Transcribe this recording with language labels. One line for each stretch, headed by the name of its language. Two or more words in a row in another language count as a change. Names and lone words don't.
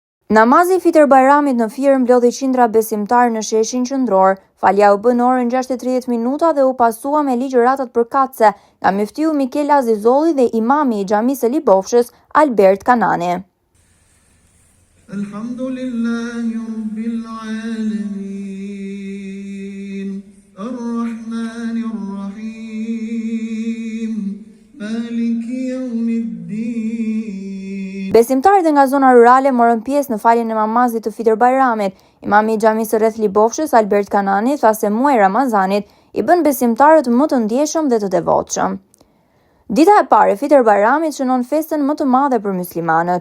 Albanian: Namazi i Fitër Bajramit në Fier mblodhi qindra besimtar në sheshin qendror. Falja u bën orën 6:30 dhe u pasua me ligjëratat përkatëse nga muftiu Mikel Azizolli dhe imami i xhamisë së Libofshës Albert Kanani.
Arabic: الحمد لله رب العالمين. الرحمن الرحيم. مالك يوم الدين.
Albanian: Besimtarët nga zona rurale morën pjesë në faljen e namazit të Fitër Bajramit. Imami i xhamisë rreth Libofshës Albert Kanani tha se muaji i Ramazanit i bën besimtarët më të ndjeshëm dhe të devotshëm. Dita e parë e Fitër Bajramit shënon festën më të madhe për muslimanët.